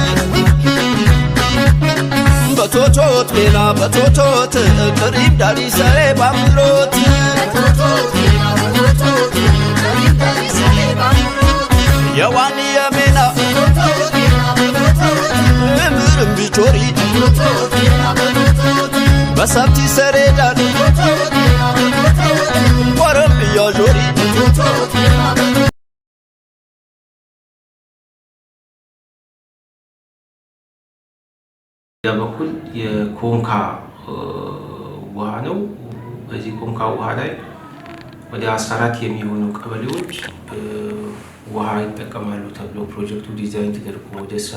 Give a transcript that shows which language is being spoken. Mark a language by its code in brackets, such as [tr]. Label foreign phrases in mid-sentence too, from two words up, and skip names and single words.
[sgw] በቶቶት ቤና በቶቶት ቅሪም ዳሪ ሰሬ ባምሮት የዋኒ የሜና ምርም ቢቾሪ በሰብቲ ሰሬዳን ወረም ቢያዦሪ [am] በኩል የኮንካ ውሃ ነው። በዚህ ኮንካ ውሃ ላይ ወደ 14 የሚሆኑ ቀበሌዎች ውሃ ይጠቀማሉ ተብሎ ፕሮጀክቱ ዲዛይን ተደርጎ ወደ ስራ